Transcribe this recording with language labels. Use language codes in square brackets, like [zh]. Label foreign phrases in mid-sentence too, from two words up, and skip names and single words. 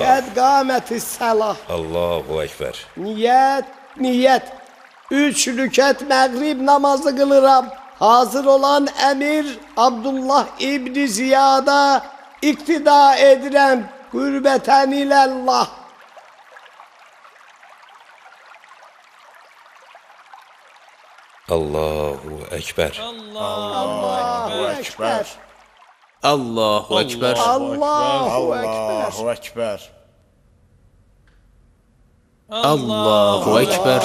[ar] قد قامت الصلاة. الله أكبر. [az] Niyyət. 3 rükət məğrib namazı qılıram. Hazır olan əmir Abdullah İbn Ziyada iqtida edirəm. [ar] قربة إلى الله. الله أكبر. الله أكبر. الله أكبر. الله أكبر. الله أكبر. الله أكبر.